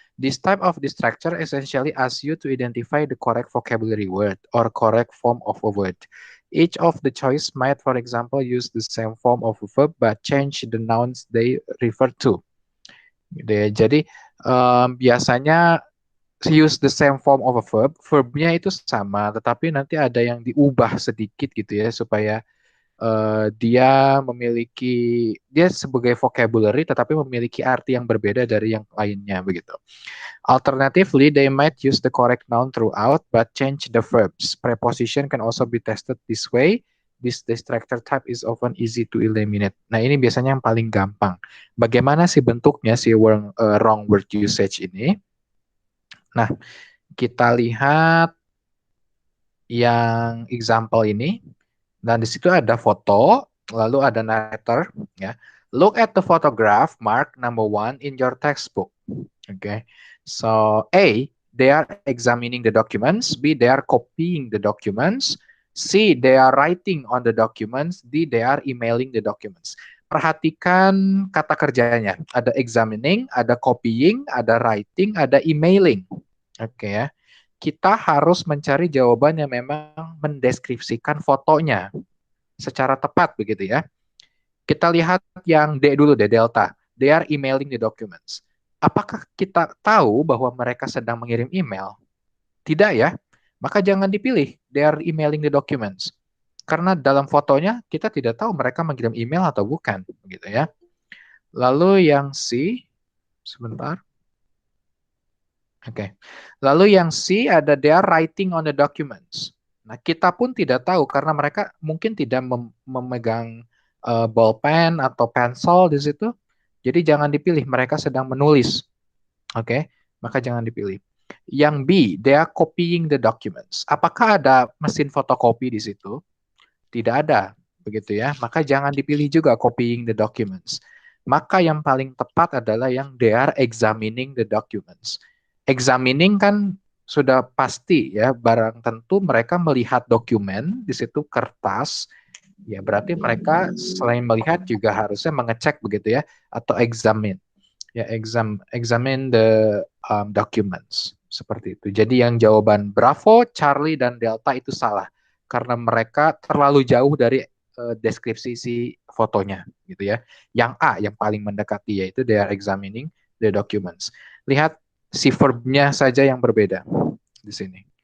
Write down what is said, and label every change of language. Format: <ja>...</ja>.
<en>This type of distractor essentially asks you to identify the correct vocabulary word or correct form of a word. Each of the choice might, for example, use the same form of a verb but change the nouns they refer to.</en> <id>Gitu ya. Jadi biasanya</id> <en>use the same form of a verb,</en> <id>verbnya itu sama, tetapi nanti ada yang diubah sedikit gitu ya supaya dia memiliki dia sebagai vocabulary tetapi memiliki arti yang berbeda dari yang lainnya begitu.</id> <en>Alternatively, they might use the correct noun throughout but change the verbs. Preposition can also be tested this way. This distractor type is often easy to eliminate.</en> <id>Nah, ini biasanya yang paling gampang. Bagaimana sih bentuknya si wrong word usage ini? Nah, kita lihat yang example ini. Dan di situ ada foto, lalu ada narrator. Ya.</id> <en>Look at the photograph mark number 1 in your textbook. Okay. So A, they are examining the documents. B, they are copying the documents. C, they are writing on the documents. D, they are emailing the documents.</en> <id>Perhatikan kata kerjanya. Ada examining, ada copying, ada writing, ada emailing. Oke ya. Kita harus mencari jawaban yang memang mendeskripsikan fotonya secara tepat begitu ya. Kita lihat yang D dulu deh, delta.</id> <en>They are emailing the documents.</en> <id>Apakah kita tahu bahwa mereka sedang mengirim email? Tidak ya. Maka jangan dipilih.</id> <en>They are emailing the documents.</en> <id>Karena dalam fotonya kita tidak tahu mereka mengirim email atau bukan, begitu ya. Lalu yang C, sebentar. Oke. Lalu yang C ada</id> <en>they are writing on the documents.</en> <id>Nah, kita pun tidak tahu karena mereka mungkin tidak memegang ballpen atau pencil di situ. Jadi jangan dipilih, mereka sedang menulis. Oke, maka jangan dipilih. Yang B,</id> <en>they are copying the documents.</en> <id>Apakah ada mesin fotokopi di situ? Tidak ada, begitu ya. Maka jangan dipilih juga</id> <en>copying the documents.</en> <id>Maka yang paling tepat adalah yang</id> <en>they are examining the documents.</en> <id>Examining kan sudah pasti ya, barang tentu mereka melihat dokumen, di situ kertas, ya berarti mereka selain melihat juga harusnya mengecek begitu ya, atau examine.</id> <en>Ya, examine the documents.</en> <id>Seperti itu. Jadi yang jawaban Bravo, Charlie, dan Delta itu salah. Karena mereka terlalu jauh dari deskripsi si fotonya. Gitu ya. Yang A, yang paling mendekati, yaitu</id> <en>they are examining the documents.</en> <id>Lihat si verb-nya saja yang berbeda di sini.</id>